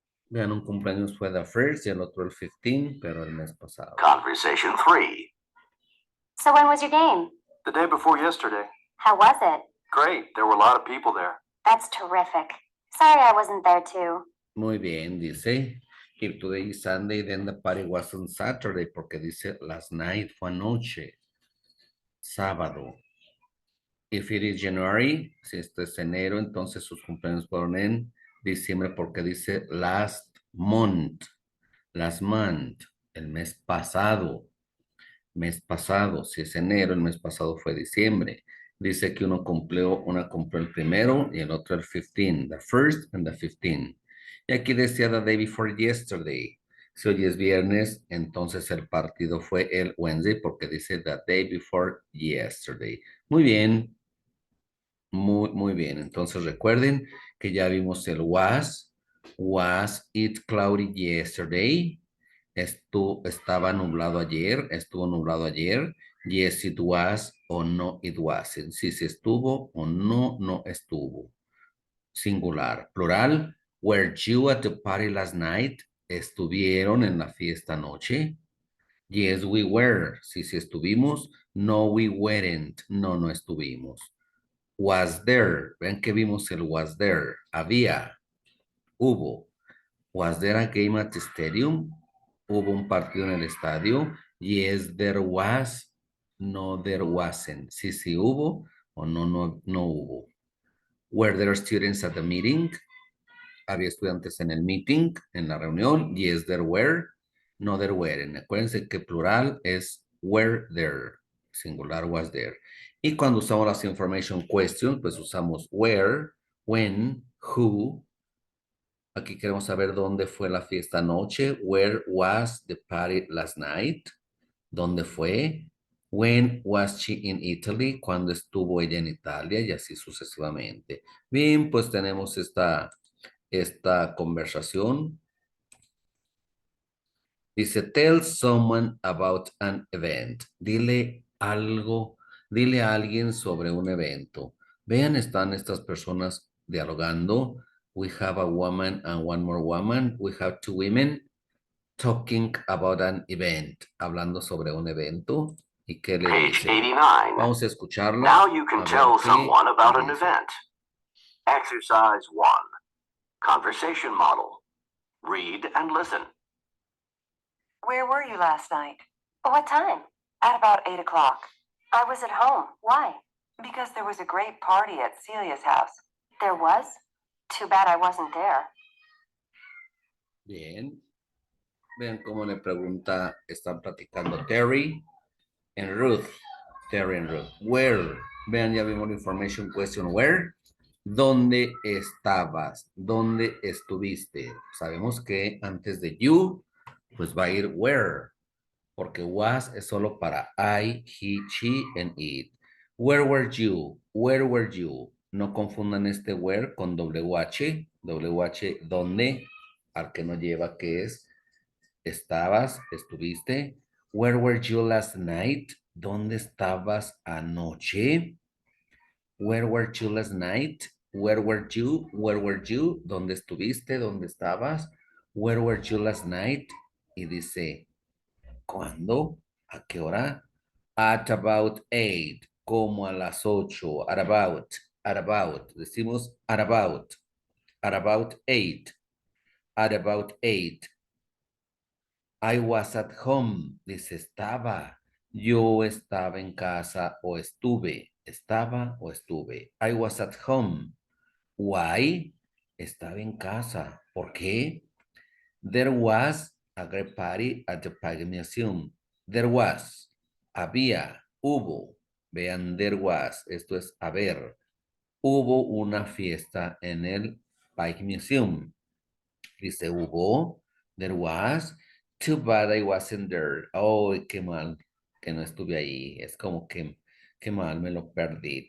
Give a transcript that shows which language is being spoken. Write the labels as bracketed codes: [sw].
[es] Vean, un cumpleaños fue [en] the first [es] y el otro el 15, pero el mes pasado. [en] Conversation 3. So when was your game? The day before yesterday. How was it? Great. There were a lot of people there. That's terrific. Sorry I wasn't there too. [es] Muy bien, dice. [en] If today is Sunday, then the party was on Saturday, [es] porque dice [en] last night [es] fue anoche. Sábado. [en] If it is January, [es] si esto es enero, entonces sus cumpleaños fueron en diciembre, porque dice [en] last month. Last month, [es] el mes pasado. Mes pasado, si es enero, el mes pasado fue diciembre. Dice que una cumplió el primero y el otro el 15, [en] the first and the 15. [es] Y aquí decía [en] the day before yesterday. [es] Si hoy es viernes, entonces el partido fue el Wednesday porque dice the day before yesterday. Muy bien. Muy bien. Entonces recuerden que ya vimos el was. [en] Was it cloudy yesterday? [es] Estaba nublado ayer. Estuvo nublado ayer. [en] Yes, it was o no, it wasn't. [es] Si se estuvo o no, no estuvo. Singular. Plural. [en] Were you at the party last night? [es] ¿Estuvieron en la fiesta anoche? [en] Yes, we were. [es] Si estuvimos. [en] No, we weren't. [es] No, no estuvimos. [en] Was there. [es] Ven que vimos el [en] was there. [es] Había. Hubo. [en] Was there a game at the stadium? [es] Hubo un partido en el estadio. [en] Yes, there was. No, there wasn't. [es] Sí, sí hubo o no, no, no hubo. [en] Were there students at the meeting? [es] Había estudiantes en el meeting, en la reunión. [en] Yes, there were. No, there weren't. [es] Acuérdense que plural es [en] were there. Singular was there. [es] Y cuando usamos las information questions, pues usamos [en] where, when, who. [es] Aquí queremos saber dónde fue la fiesta anoche. [en] Where was the party last night? [es] ¿Dónde fue? [en] When was she in Italy? [es] ¿Cuándo estuvo ella en Italia? Y así sucesivamente. Bien, pues tenemos esta conversación. [en] Dice, tell someone about an event. [es] Dile algo, dile a alguien sobre un evento. Vean, están estas personas dialogando. [en] We have a woman and one more woman. We have two women talking about an event. [es] Hablando sobre un evento. ¿Y qué le [en] Page [es] dice? [en] 89. [es] Vamos a escucharla. [en] Now you A can [es] ver [en] tell [es] qué [en] someone about an [es] dice. [en] event. Exercise 1. Conversation model. Read and listen. Where were you last night? What time? At about 8 o'clock. I was at home. Why? Because there was a great party at Celia's house. There was? Too bad I wasn't there. [es] Bien. Vean cómo le pregunta, están platicando Terry and Ruth. Terry and Ruth. Where? Vean, ya vimos la information question. Where? ¿Dónde estabas? ¿Dónde estuviste? Sabemos que antes de you, pues va a ir where. Porque was es solo para [en] I, he, she, and it. Where were you? Where were you? [es] No confundan este where con WH. WH, ¿dónde? Al que no lleva, que es estabas, estuviste. [en] Where were you last night? [es] ¿Dónde estabas anoche? [en] Where were you last night? Where were you? Where were you? [es] ¿Dónde estuviste? ¿Dónde estabas? [en] Where were you last night? [es] Y dice, ¿cuándo? ¿A qué hora? [en] At about 8, [es] como a las 8. [en] At about. Decimos at about 8. At about 8. I was at home. [es] Dice, estaba. Yo estaba en casa o estuve. Estaba o estuve. [en] I was at home. Why? [es] Estaba en casa. ¿Por qué? [en] There was a great party at the Pagan Museum. There was. Había [es] hubo. Vean, [en] there was. [es] Esto es haber. Hubo una fiesta en el Pike Museum. Dice hubo. [en] There was. Too bad I wasn't there. [es] Oh, qué mal que no estuve ahí. Es como que, qué mal me lo perdí.